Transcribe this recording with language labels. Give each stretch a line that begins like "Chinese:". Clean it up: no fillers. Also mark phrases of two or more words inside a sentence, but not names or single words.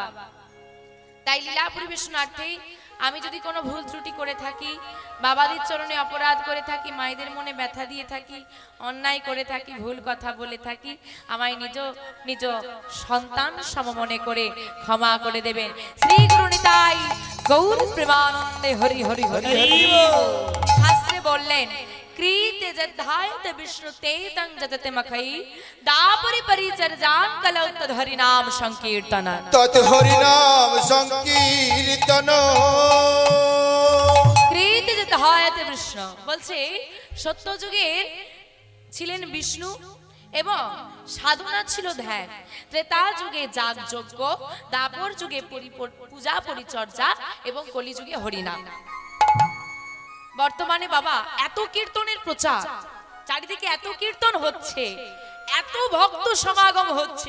Bangla: তাই লীলা পরিবেশনার্থেই আমি যদি কোনো ভুল ত্রুটি করে থাকি, বাবাদের চরণে অপরাধ করে থাকি, মায়েদের মনে ব্যথা দিয়ে থাকি, অন্যায় করে থাকি, ভুল কথা বলে থাকি, আমায় নিজ সন্তান সম মনে করে ক্ষমা করে দেবেন। শ্রী গুরু নিতাই গৌর প্রেমানন্দে হরি হরি হরি। শাস্ত্রে বললেন
Sanskrit: कृते जद्धायत विष्णु ते तं जजते मखई दापरि परिचर्यां कलौ तद हरि नाम संकीर्तन तत् हरि नाम संकीर्तन कृते जद्धायत विष्णु
Bangla: বলছে সত্য যুগে ছিলেন বিষ্ণু এবং সাধনা ছিল ধ্যান, ত্রেতা যুগে যাগ যজ্ঞ, দাপর যুগে পূজা পরিচর্যা এবং কলি যুগে হরিনাম। বর্তমানে বাবা এত কীর্তনের প্রচার, চারিদিকে এত কীর্তন হচ্ছে, এত ভক্ত সমাগম হচ্ছে।